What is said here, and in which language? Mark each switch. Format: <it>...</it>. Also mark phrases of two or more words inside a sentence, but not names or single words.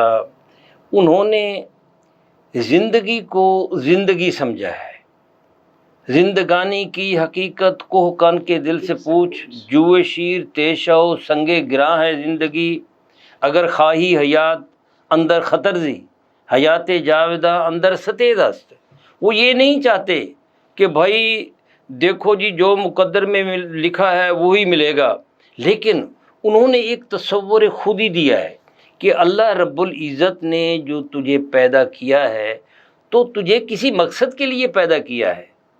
<ur>انہوں نے زندگی کو زندگی سمجھا ہے، زندگانی کی حقیقت کو کن کے دل سے پوچھ، جوئے شیر تیشو سنگے گراں ہے زندگی،</ur> <fa>اگر خواہی حیات اندر خطر زی، حیات جاودہ اندر ستید است۔</fa> <ur>وہ یہ نہیں چاہتے کہ بھائی دیکھو جی جو مقدر میں لکھا ہے وہی ملے گا، لیکن انہوں نے ایک تصور خودی دیا ہے کہ</ur> <ar>اللہ رب العزت</ar> <ur>نے جو تجھے پیدا کیا ہے تو تجھے کسی مقصد کے لیے پیدا کیا ہے۔</ur>